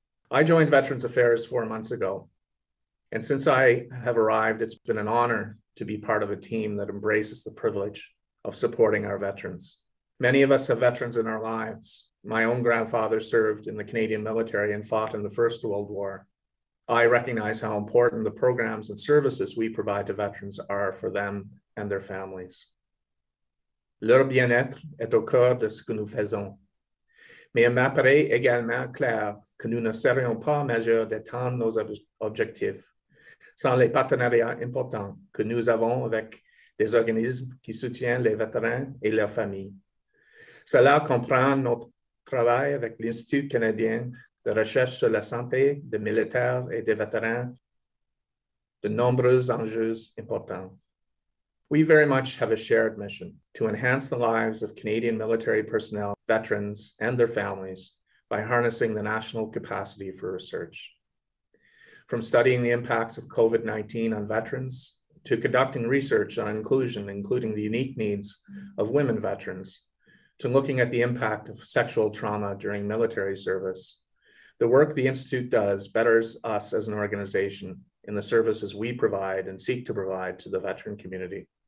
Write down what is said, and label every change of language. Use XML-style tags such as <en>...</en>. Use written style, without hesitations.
<en>I joined Veterans Affairs 4 months ago, and since I have arrived, it's been an honor to be part of a team that embraces the privilege of supporting our veterans. Many of us have veterans in our lives. My own grandfather served in the Canadian military and fought in the First World War. I recognize how important the programs and services we provide to veterans are for them and their families.</en> <fr>Leur bien-être est au cœur de ce que nous faisons. Mais il m'apparaît également clair que nous ne serions pas en mesure d'atteindre nos objectifs sans les partenariats importants que nous avons avec des organismes qui soutiennent les vétérans et leurs familles. Cela comprend notre travail avec l'Institut canadien de recherche sur la santé des militaires et des vétérans, de nombreux enjeux importants.</fr> <en>We very much have a shared mission to enhance the lives of Canadian military personnel, veterans, and their families by harnessing the national capacity for research. From studying the impacts of COVID-19 on veterans to conducting research on inclusion, including the unique needs of women veterans, to looking at the impact of sexual trauma during military service, the work the Institute does betters us as an organization in the services we provide and seek to provide to the veteran community.</en>